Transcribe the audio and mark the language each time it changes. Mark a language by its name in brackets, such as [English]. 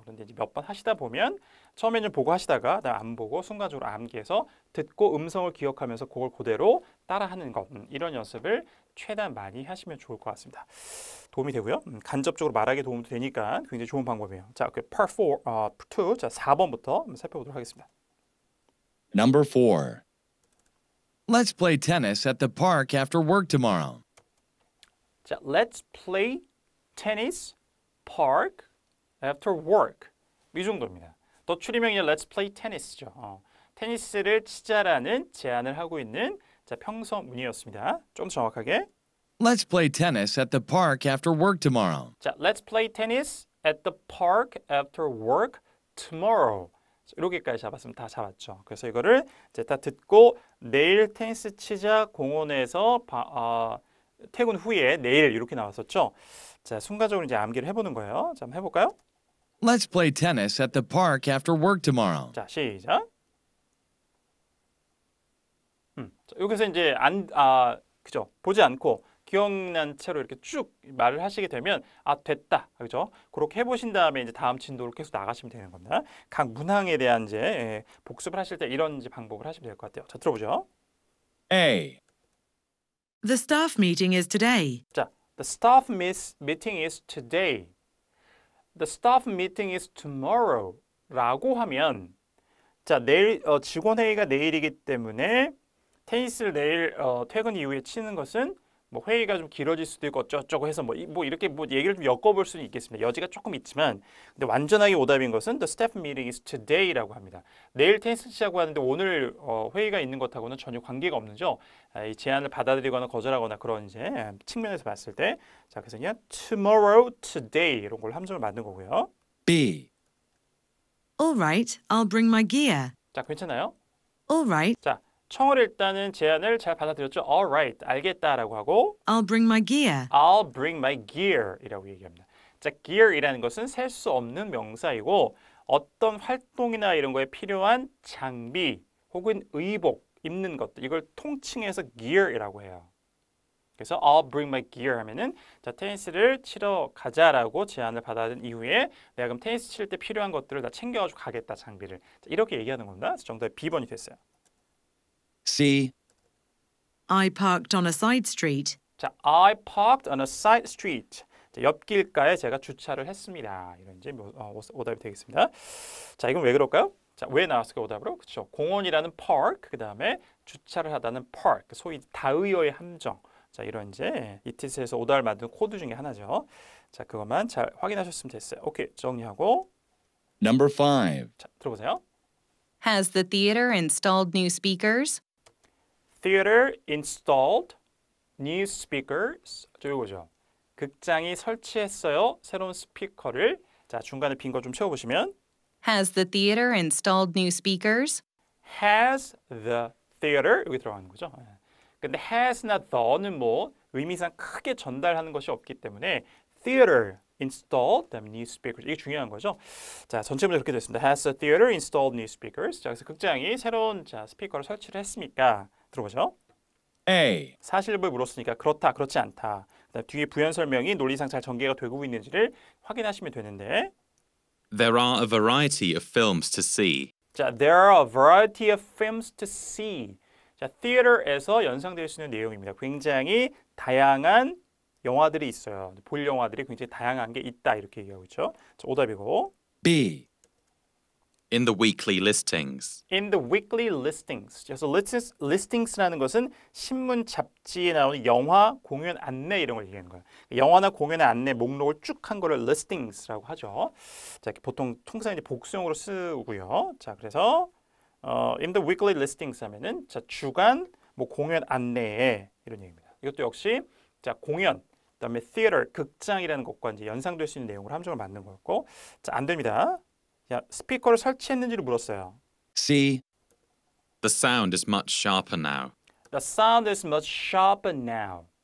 [Korean] 그런데 이제 몇 번 하시다 보면 처음에는 보고 하시다가 안 보고 순간적으로 암기해서 듣고 음성을 기억하면서 그걸 그대로 따라하는 것 이런 연습을 최대한 많이 하시면 좋을 것 같습니다. 도움이 되고요. 간접적으로 말하기 도움도 되니까 굉장히 좋은 방법이에요. 자, 그 Part 2, 자 4번부터 한번 살펴보도록 하겠습니다. [English] Number 4. Let's play tennis at the park after work tomorrow. 자, let's play tennis park after work. [Korean] 이 정도입니다. 또 추리명이 [English] let's play tennis [Korean] 죠. 테니스를 치자라는 제안을 하고 있는 자, 평서문이었습니다. 좀 정확하게. [English] Let's play tennis at the park after work tomorrow. 자, let's play tennis at the park after work tomorrow. [Korean] 이렇게까지 잡았으면 다 잡았죠. 그래서 이거를 이제 다 듣고 내일 테니스 치자 공원에서 퇴근 후에 내일 이렇게 나왔었죠. 자, 순간적으로 이제 암기를 해보는 거예요. 자, 한번 해볼까요? [English] Let's play tennis at the park after work tomorrow. [Korean] 자, 시작. 자, 여기서 이제 그죠? 보지 않고 기억난 채로 이렇게 쭉 말을 하시게 되면 됐다, 그죠? 그렇게 해보신 다음에 이제 다음 진도로 계속 나가시면 되는 겁니다. 각 문항에 대한 이제 복습을 하실 때 이런 이제 방법을 하시면 될 것 같아요. 자, 들어보죠. [English] A, The staff meeting is today. 자, the staff meeting is today. The staff meeting is tomorrow. [Korean] 라고 하면 자, 내일 직원 회의가 내일이기 때문에 테니스를 내일 퇴근 이후에 치는 것은 뭐 회의가 좀 길어질 수도 있고 어쩌고 해서 뭐 이렇게 뭐 얘기를 좀 엮어볼 수는 있겠습니다. 여지가 조금 있지만 근데 완전하게 오답인 것은 [English] the staff meeting is today [Korean] 라고 합니다. 내일 테니스 치자고 하는데 오늘 회의가 있는 것하고는 전혀 관계가 없는죠. 이 제안을 받아들이거나 거절하거나 그런 이제 측면에서 봤을 때 자 그래서 그냥 tomorrow, today 이런 걸 함정을 만든 거고요. [English] B. All right, I'll bring my gear. [Korean] 자 괜찮아요? [English] All right, [Korean] 자 청어를 일단은 제안을 잘 받아들였죠. [English] All right, [Korean] 알겠다라고 하고 [English] I'll bring my gear. I'll bring my gear [Korean] 이라고 얘기합니다. 자, gear이라는 것은 셀 수 없는 명사이고 어떤 활동이나 이런 거에 필요한 장비 혹은 의복, 입는 것들 이걸 통칭해서 gear이라고 해요. 그래서 [English] I'll bring my gear [Korean] 하면은 자, 테니스를 치러 가자라고 제안을 받아든 이후에 내가 그럼 테니스 칠 때 필요한 것들을 다 챙겨가지고 가겠다 장비를 자, 이렇게 얘기하는 겁니다. 그래서 정답이 B번이 됐어요. [English] C. I parked on a side street. 자, I parked on a side street. [Korean] 자, 옆길가에 제가 주차를 했습니다. 이런 이제 오답이 되겠습니다. 자, 이건 왜 그럴까요? 자, 왜 나왔을까 오답으로? 그렇죠. 공원이라는 park, 그 다음에 주차를 하다는 park, 소위 다의어의 함정. 자, 이런 이제 이티스에서 오답을 만든 코드 중에 하나죠. 자, 그것만 잘 확인하셨으면 됐어요. 오케이, 정리하고 [English] Number 5. [Korean] 자, 들어보세요. [English] Has the theater installed new speakers? Theater installed new speakers. [Korean] 저 이거죠. 극장이 설치했어요. 새로운 스피커를. 자, 중간에 빈 거 좀 채워보시면 [English] Has the theater installed new speakers? has the theater [Korean] 여기 들어가는 거죠. 근데 has나 the는 뭐 의미상 크게 전달하는 것이 없기 때문에 theater installed 그다음에 new speakers 이게 중요한 거죠. 자, 전체 문제 그렇게 됐습니다. [English] Has the theater installed new speakers? [Korean] 자, 그래서 극장이 새로운 자, 스피커를 설치를 했습니까? 들어보죠. [English] A. [Korean] 사실을 물었으니까 그렇다, 그렇지 않다. 그다음 뒤에 부연 설명이 논리상 잘 전개가 되고 있는지를 확인하시면 되는데 [English] There are a variety of films to see. 자, there are a variety of films to see. [Korean] 자, theater에서 연상될 수 있는 내용입니다. 굉장히 다양한 영화들이 있어요. 볼 영화들이 굉장히 다양한 게 있다 이렇게 얘기하고 있죠. 자, 오답이고 [English] B. In the weekly listings. in the weekly listings. [Korean] 그래서 listings라는 것은 신문 잡지에 나오는 영화, 공연 안내 이런 걸 얘기하는 거예요. 영화나 공연의 안내 목록을 쭉 한 거를 listings라고 하죠. 자, 보통 통상 이제 복수형으로 쓰고요. 자, 그래서 [English] in the weekly listings [Korean] 하면은 자, 주간 뭐 공연 안내에 이런 얘기입니다. 이것도 역시 자, 공연 그다음에 theater 극장이라는 것과 이제 연상될 수 있는 내용으로 함정을 만든 거였고, 자, 안 됩니다. 자, 스피커를 설치했는지를 물었어요. [English] C. The sound is much sharper now. The sound is much sharper now.